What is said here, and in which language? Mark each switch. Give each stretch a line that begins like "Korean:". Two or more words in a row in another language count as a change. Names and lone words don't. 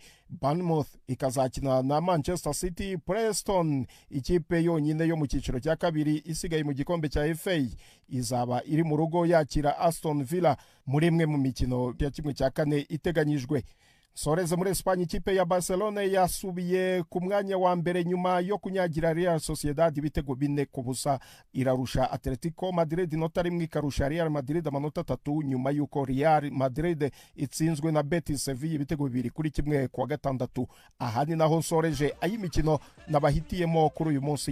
Kinyarwanda: Bournemouth ikazakina na Manchester City. Preston ikipe yonyine yo mu cyiciro cya kabiri isigaye mu gikombe cya FA izaba iri mu rugo yakira Aston Villa muri imwe mu mikino ya 1/4 iteganyijwe. Soreze muri Espanye ikipe ya Barcelona yasubiye ku mwanya wa mbere nyuma yo kunyagira Real Sociedad ibitego 4-0. Irarusha Atletico Madrid inota 1, ikarusha Real Madrid amanota 3 nyuma yuko Real Madrid itsinzwe na Betis Sevilla ibitego 2-1 kuwa gatandatu. Aha ni naho soreje ay'imikino nabahitiyemo kuri uyu munsi.